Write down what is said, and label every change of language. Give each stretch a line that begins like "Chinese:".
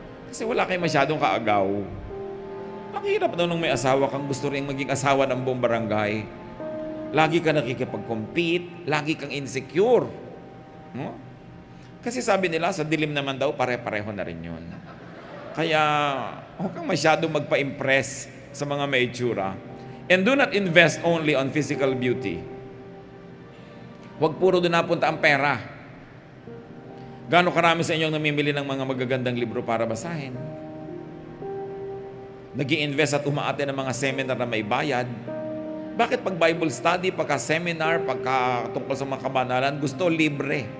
Filipino: Kasi wala kayong masyadong kaagaw. Ang hirap daw nung may asawa kang gusto rin maging asawa ng buong barangay. Lagi ka nakikipag-compete, lagi kang insecure. No? Kasi sabi nila, sa dilim naman daw, pare-pareho na rin yun. Kaya, huwag kang masyadong magpa-impress sa mga may itsura.
English: And do not invest only on physical beauty.
Filipino: Huwag puro doon napunta ang pera. Gaano karami sa inyong namimili ng mga magagandang libro para basahin? Nag-i-invest at umaate ng mga seminar na may bayad. Bakit pag Bible study, pagka seminar, pagka tungkol sa mga kabanalan, gusto libre.